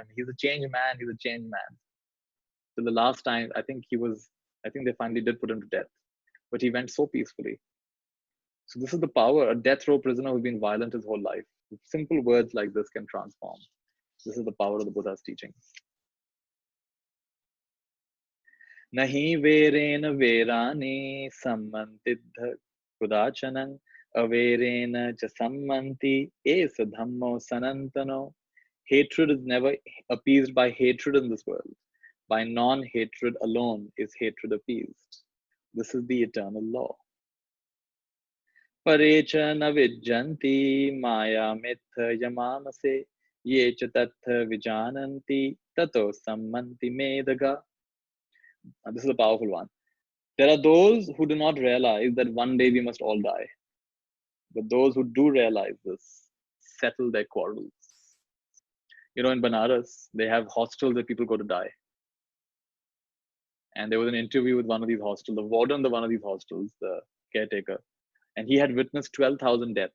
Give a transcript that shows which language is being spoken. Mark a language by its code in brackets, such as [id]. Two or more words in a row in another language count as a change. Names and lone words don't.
[en] He's a changed man, he's a changed man. So the last time, I think they finally did put him to death, but he went so peacefully. So this is the power. A death row prisoner who's been violent his whole life. Simple words like this can transform. This is the power of the Buddha's teaching. [pi] Nahi verena verani sammantidha kudachanang averena cha sammanti esa dhammo sanantano. [en] Hatred is never appeased by hatred in this world. By non-hatred alone is hatred appeased. This is the eternal law. [pi] Parecha navijjanti maya mitha yamamase ye cha tatha vijananti tato sammanti medaga. [en] And this is a powerful one. There are those who do not realize that one day we must all die. But those who do realize this settle their quarrels. You know, in Banaras, they have hostels that people go to die. And there was an interview with one of these hostels, the warden of one of these hostels, the caretaker, and he had witnessed 12,000 deaths.